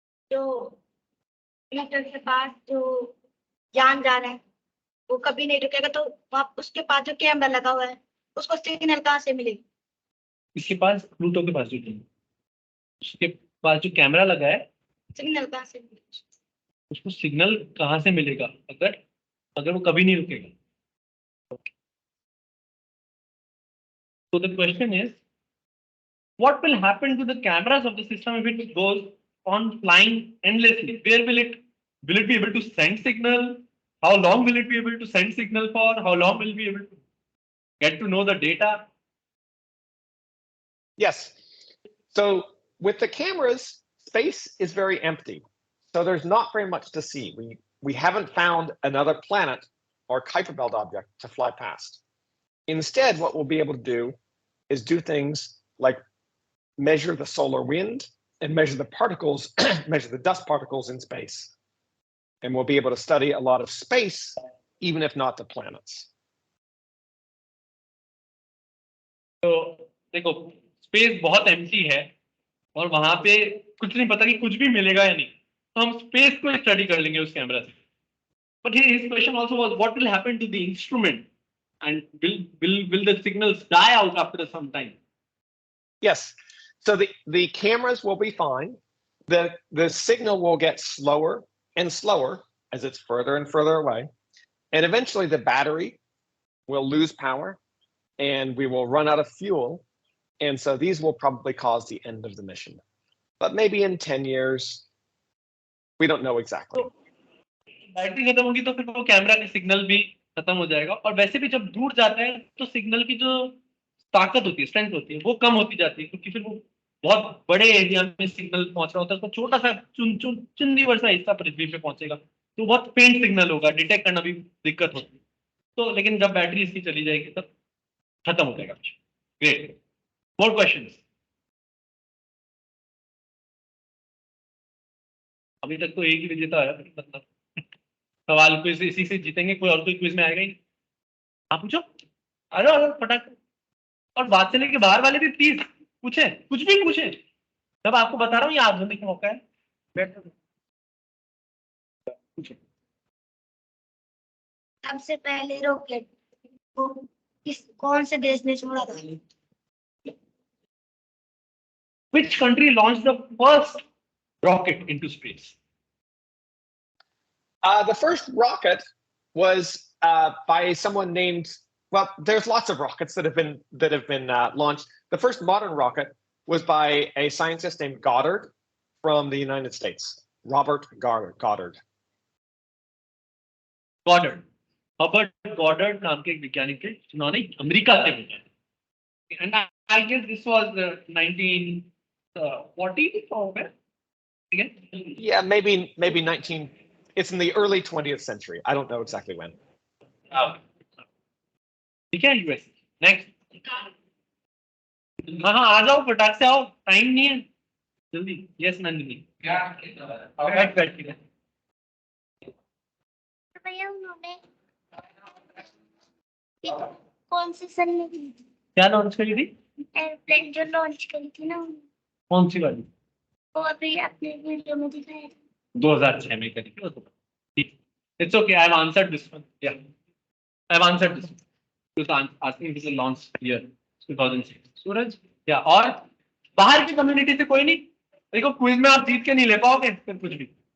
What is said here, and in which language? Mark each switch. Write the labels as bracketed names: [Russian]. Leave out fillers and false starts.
[Hindi] जो मीटर के पास जो यान जा रहा है वो कभी नहीं रुकेगा, तो वहाँ उसके पास जो कैमरा लगा हुआ है उसको सिग्नल कहाँ से मिलेगी? इसके पास, प्लूटो के पास जो उसके पास जो कैमरा लगा है, सिग्नल कहाँ से मिलेगी? उसको सिग्नल कहाँ से मिलेगा अगर वो कभी नहीं रुकेगा? [English] So the question is, what will happen to the cameras of the system if it goes on flying endlessly? Where will it be able to send signal? How long will it be able to send signal for? How long will it be able to get to know the data? Yes. So with the cameras, space is very empty. So there's not very much to see. We haven't found another planet or Kuiper belt object to fly past. Instead, what we'll be able to do is do things like measure the solar wind and measure the particles, measure the dust particles in space. and we'll be able to study a lot of space, even if not the planets. [Hindi] तो देखो space बहुत empty है और वहां पे कुछ नहीं पता कि कुछ भी मिलेगा या नहीं, तो हम स्पेस को स्टडी कर लेंगे उस कैमरा से. [English] But his question also was, what will happen to the instrument, and will the signals die out after some time? Yes. So the cameras will be fine. The signal will get slower and slower as it's further and further away. And eventually the battery will lose power and we will run out of fuel. And so these will probably cause the end of the mission. But maybe in 10 years, we don't know exactly. [Hindi] Battery खत्म होगी तो फिर वो camera का signal भी खत्म हो जाएगा, और वैसे भी जब दूर जाता है तो सिग्नल की जो ताकत होती है, स्ट्रेंथ होती है, वो कम होती जाती है, क्योंकि फिर वो बहुत बड़े एरिया में सिग्नल पहुंच रहा होता है, उसको छोटा सा चुन्नी वर्षा हिस्सा पृथ्वी पे पहुंचेगा तो बहुत फेंट सिग्नल होगा, डिटेक्ट करना भी दिक्कत होती है. तो लेकिन जब बैटरी इसकी चली जाएगी तब खत्म हो जाएगा. [English] Great. More questions. [Hindi] अभी तक तो एक ही विजेता आया, मतलब सवाल क्विज इसी से जीतेंगे, कोई और कोई क्विज में आएगा ही. आप पूछो, अरे फटाक. और वात्सल्य के बाहर वाले भी प्लीज पूछे, कुछ भी पूछे. जब आपको बता रहा हूँ ये आजमाने का मौका है. पूछे. सबसे पहले रॉकेट को कौन से देश ने छोड़ा था? [English] Which country launched the first rocket into space? The first rocket was by someone named. Well, there's lots of rockets that have been launched. The first modern rocket was by a scientist named Goddard from the United States, Robert Goddard. Goddard. [Hindi] Robert Goddard नाम के एक वैज्ञानिक थे जिन्होंने America से भेजा. [English] And I guess this was 1940 or where? Again? Yeah, maybe 19. It's in the early 20th century. I don't know exactly when. [Hindi] ठीक है. यूएस. नेक्स्ट. हाँ आ जाओ, फटाक से आओ, टाइम नहीं है, जल्दी. यस नंदिनी. बैठ ठीक है. भैया उन्होंने कौन सी सन में क्या लॉन्च करी थी? एयरप्लेन जो लॉन्च करी थी ना, कौन सी वाली? वो अभी आपने वीडियो में दिखाया था. 2006 में करी थी. [English] It's okay. I've answered this one. Yeah, I've answered this one. Because asking this is launch year 2006. [Hindi] सूरज. या और बाहर की कम्युनिटी से कोई नहीं? देखो क्विज में आप जीत के नहीं ले पाओगे फिर कुछ भी.